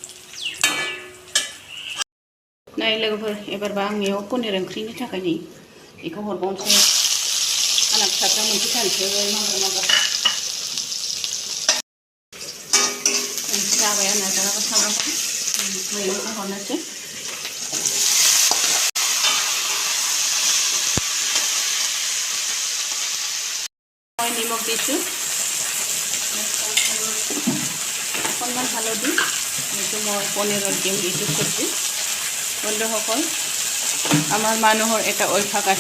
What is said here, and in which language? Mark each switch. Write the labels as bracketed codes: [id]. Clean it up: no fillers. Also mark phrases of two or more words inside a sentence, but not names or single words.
[brx] नाय लोगोफोर एबारबा आंनियाव पनिर ओंख्रिनि थाखाय नै बेखौ हरबावनोसै आंना फिसाफ्रा मोनसे जानोसै माबा जाबाय आंना जागाबा सामब्रामखौ मैगंखौ हरनोसै [as] নিমখ দিছোঁ অকণমান হালধি এইটো মই পনীৰত দিম এইটো চব্জি বন্ধুসকল আমাৰ মানুহৰ এটা অভ্যাস আছে